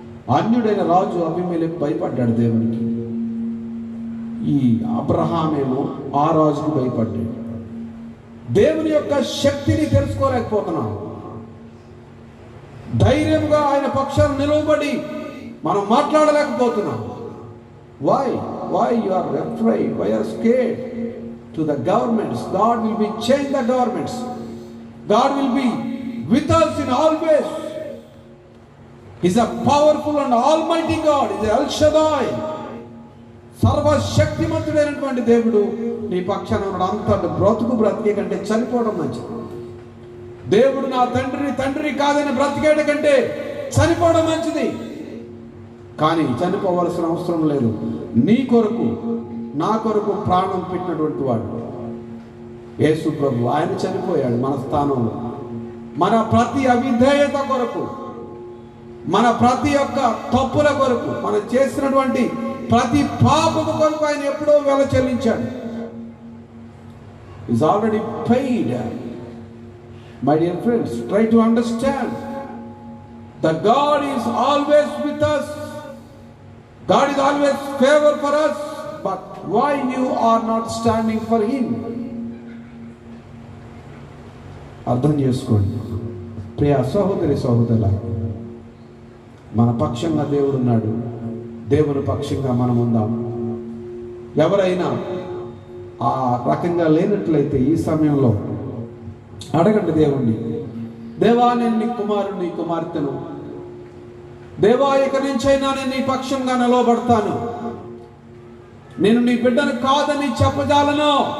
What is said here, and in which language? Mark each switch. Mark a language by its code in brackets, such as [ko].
[te] అన్యుడైన రాజు అబీమెలెకు భయపడ్డాడు దేవునికి. ఈ అబ్రహామేమో ఆ రాజుకు భయపడ్డాడు. దేవుని యొక్క శక్తిని తెలుసుకోలేకపోతున్నాం. ధైర్యంగా ఆయన పక్షాన నిలవబడి మనం మాట్లాడలేకపోతున్నాం. [en] Why you are afraid? Why you are scared? To the governments, God will be change the governments. God will be with us in all ways. He's a powerful and almighty God. He's El Shaddai. [te] సర్వశక్తిమంతుడైనటువంటి దేవుడు నీ పక్షాన ఉన్నాడు. అంత బ్రతికే కంటే చనిపోవడం మంచిది. దేవుడు నా తండ్రి కాదని బ్రతికేట కంటే చనిపోవడం మంచిది. కానీ చనిపోవలసిన అవసరం లేదు. నీ కొరకు నా కొరకు ప్రాణం పెట్టినటువంటి వాడు యేసు ప్రభు. ఆయన చనిపోయాడు మన స్థానంలో. మన ప్రతి అవిధేయత కొరకు, మన ప్రతి ఒక్క తప్పుల కొరకు, మనం చేసినటువంటి ప్రతి పాపము కొరకు ఆయన ఎప్పుడో వెల చెల్లించాడు. [en] Is already paid. My dear friends, try to understand. that God is always with us. God is always favor for us. But why you are not standing for Him? [te] అర్థం చేసుకోండి ప్రియ సహోదరి సహోదరుల, మన పక్షంగా దేవుడు ఉన్నాడు. దేవుని పక్షంగా మనం ఉందాం. ఎవరైనా ఆ రకంగా లేనట్లయితే ఈ సమయంలో అడగండి దేవుణ్ణి, దేవా నేను నీ కుమారుడు నీ కుమార్తెను, దేవా ఇక నుంచైనా నేను నీ పక్షంగా నిలవబడతాను, నేను నీ బిడ్డను కాదని చెప్పజాలను.